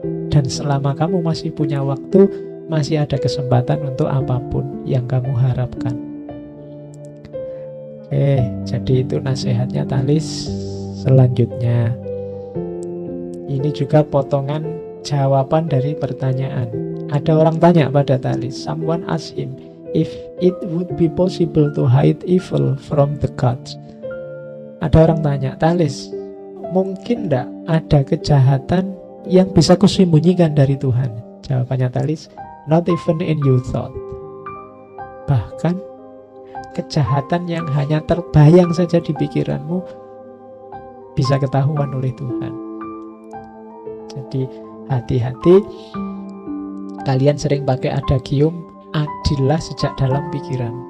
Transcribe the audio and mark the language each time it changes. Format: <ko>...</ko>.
<id>Dan selama kamu masih punya waktu, masih ada kesempatan untuk apapun yang kamu harapkan. Oke, jadi itu nasihatnya Thalys. Selanjutnya, ini juga potongan jawaban dari pertanyaan. Ada orang tanya pada Thalys,</id> <en>someone asked him if it would be possible to hide evil from the gods.</en> <id>Ada orang tanya, Thalys, mungkin tidak ada kejahatan yang bisa kusembunyikan dari Tuhan? Jawabannya</id> <en>Thalys, not even in your thought.</en> <id>Bahkan kejahatan yang hanya terbayang saja di pikiranmu bisa ketahuan oleh Tuhan. Jadi hati-hati, kalian sering pakai adagium, adillah sejak dalam pikiran.</id>